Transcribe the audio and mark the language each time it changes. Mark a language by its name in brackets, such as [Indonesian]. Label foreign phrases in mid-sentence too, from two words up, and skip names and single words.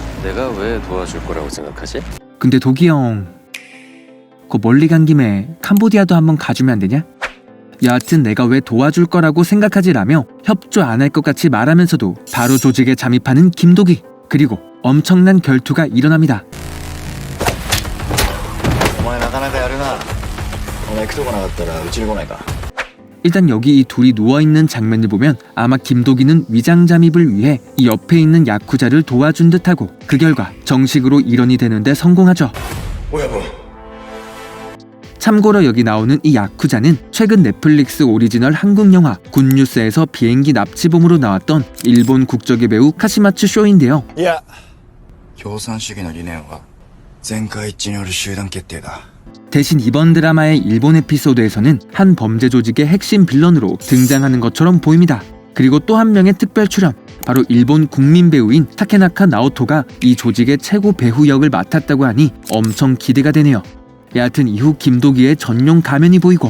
[Korean] 내가 왜 도와줄 거라고 생각하지? 근데 도기 형, 그 멀리 간 김에 캄보디아도 한번 가주면 안 되냐? 여하튼 내가 왜 도와줄 거라고 생각하지라며 협조 안 할 것 같이 말하면서도 바로 조직에 잠입하는 김도기. 그리고 엄청난 결투가 일어납니다. [Japanese] お前なかなかやるな。お前行くとこなかったらうちに来ないか。 [Korean] 일단 여기 이 둘이 누워있는 장면을 보면 아마 김도기는 위장 잠입을 위해 이 옆에 있는 야쿠자를 도와준 듯하고 그 결과 정식으로 일원이 되는데 성공하죠. 참고로 여기 나오는 이 야쿠자는 최근 넷플릭스 오리지널 한국 영화 굿뉴스에서 비행기 납치범으로 나왔던 일본 국적의 배우 카시마츠 쇼인데요. [Japanese] いや、共産主義の理念は全会一致による集団決定だ。 [Korean] 대신 이번 드라마의 일본 에피소드에서는 한 범죄 조직의 핵심 빌런으로 등장하는 것처럼 보입니다. 그리고 또 한 명의 특별 출연, 바로 일본 국민 배우인 타케나카 나오토가 이 조직의 최고 배우 역을 맡았다고 하니 엄청 기대가 되네요. 여하튼 이후 김도기의 전용 가면이 보이고